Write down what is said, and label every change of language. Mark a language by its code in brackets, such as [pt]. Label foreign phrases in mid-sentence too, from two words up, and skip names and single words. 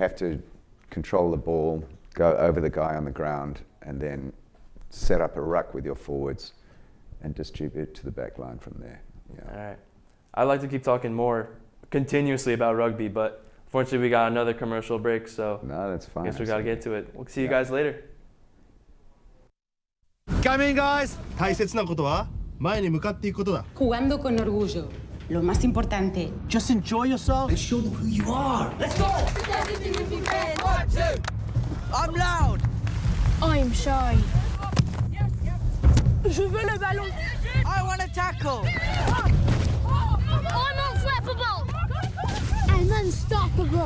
[en] have to control the ball, go over the guy on the ground, and then set up a ruck with your forwards and distribute to the back line from there. Yeah. All right. I'd like to keep talking more continuously about rugby, but unfortunately we got another commercial break, so No, that's I fine. guess we got to get to it. We'll see you Yeah. guys later. Come in, guys! [ja] 大切なことは前に向かっていくことだ。 [es] Jugando con orgullo. Lo más importante. [en] Just enjoy yourself. Show them who you are. I'm loud. I'm shy. [fr] Je veux le ballon. [en] I want to tackle. I'm unflappable. I'm unstoppable.